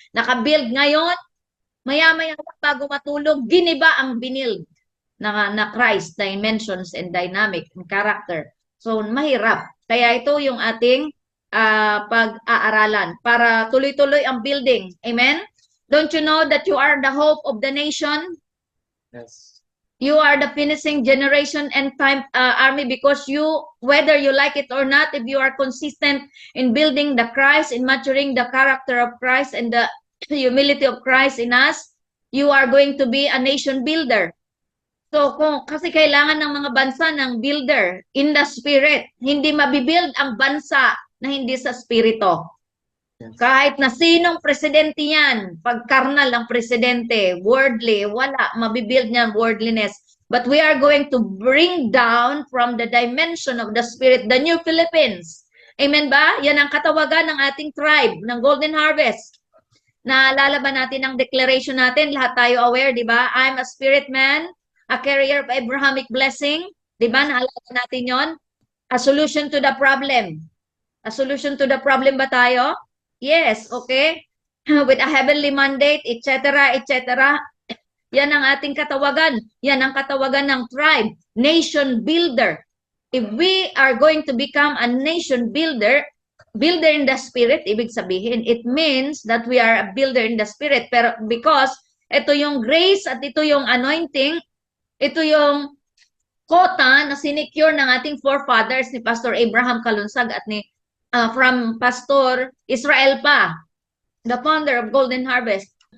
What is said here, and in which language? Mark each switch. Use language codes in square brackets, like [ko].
[tl] Nakabuild ngayon, maya-maya bago matulog, giniba ang binild na Christ, [en] dimensions and dynamic and character. [tl] So, mahirap. Kaya ito yung ating pag-aaralan para tuloy-tuloy ang building. [en] Amen? Don't you know that you are the hope of the nation? Yes. You are the finishing generation and time army because whether you like it or not, if you are consistent in building the Christ, in maturing the character of Christ and the humility of Christ in us, you are going to be a nation builder. [tl] So, kasi kailangan ng mga bansa ng [en] builder in the spirit. [tl] Hindi mabibuild ang bansa na hindi sa spirito. Yes. Kahit na sinong presidente yan, pag carnal ang presidente, worldly, wala, mabibuild niya worldliness. [en] But we are going to bring down from the dimension of the spirit, the new Philippines. [tl] Amen ba? Yan ang katawagan ng ating tribe, ng Golden Harvest. Naalala ba natin ang declaration natin? Lahat tayo aware, di ba? [en] I'm a spirit man, a carrier of Abrahamic blessing. [tl] Di ba? Naalala natin yon. [en] A solution to the problem. A solution to the problem [tl] ba tayo? [en] Yes, okay. With a heavenly mandate, etc., etc. [tl] Yan ang ating katawagan. Yan ang katawagan ng tribe. [en] Nation builder. If we are going to become a nation builder, builder in the spirit, [tl] ibig sabihin, [en] it means that we are a builder in the spirit. [tl] Pero because ito yung grace at ito yung anointing, ito yung quota na sinecure ng ating forefathers ni Pastor Abraham Kalunsag at ni from Pastor Israel pa, [en] the founder of Golden Harvest.